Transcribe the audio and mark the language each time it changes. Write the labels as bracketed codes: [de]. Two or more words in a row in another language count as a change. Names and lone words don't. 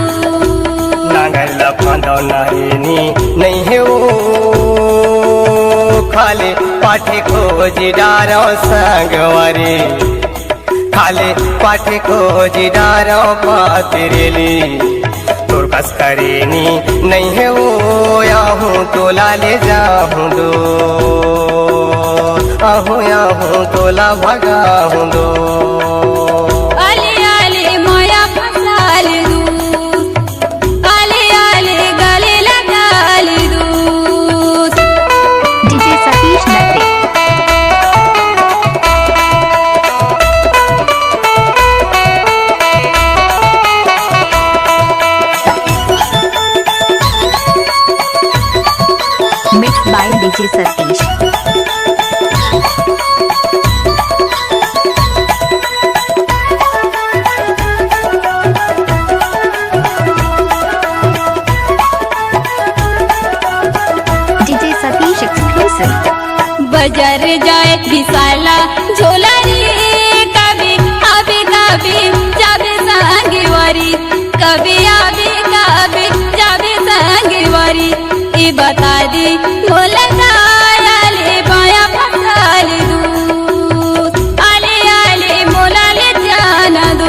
[hne] नांगर लफांदो नारिनी नहीं है वो, खाले पाठे खोजी डारो संगवारी, खाले पाठे खोजी डारो पातिरेली, तोर कस करेनी नहीं है वो, आहूँ तोला ले जाऊँ दो, आहूँ तोला भगाऊँ दो, आले आले माया फसा ले दू, आले आले गले लगा ले दू। [en] DJ Satish Natte. Mixed by DJ Satish. DJ Satish exclusive. [hne] बाजार जाए विशाला झोला रे, कभी आवे कभी जावे संगे वारी, कभी आवे कभी जावे संगे वारी, ये बता दे मोला आले बाया फसा ले दू, आले आले मोला ले जाना दू।